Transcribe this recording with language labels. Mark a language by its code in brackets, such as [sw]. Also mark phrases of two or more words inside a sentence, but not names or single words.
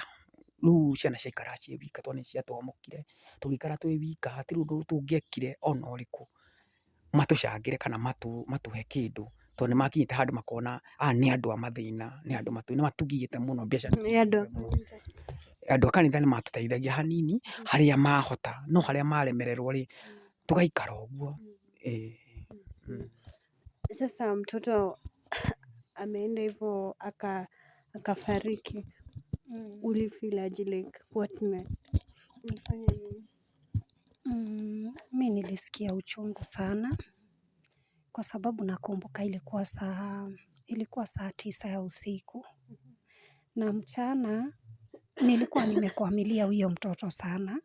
[ki] Rĩu ciana ciaikara ciĩ wika tondũ nĩ ciatwamũkire, tũgĩikara twĩ wika hatirĩ ũndũ tũngĩekire ona ũrĩkũ matũcangĩre kana matũhe kĩndũ tondũ nĩ makinyĩte handũ makona aya nĩ andũ a mathĩna, nĩ andũ nĩ matugiĩte mũno mbeca. Andũ a kanitha nĩ matũteithagia hanini harĩa mahota, no harĩa maremererwo rĩ tũgaikara ũguo. [sw] Sasa mtoto ameenda hivyo akafariki, ulifeel aje, [en] like what next? [sw] Ulifanya nini? Mi nilisikia uchungu sana kwa sababu nakumbuka ilikuwa saa 9 ya usiku na mchana nilikuwa nimekwamilia huyo mtoto sana.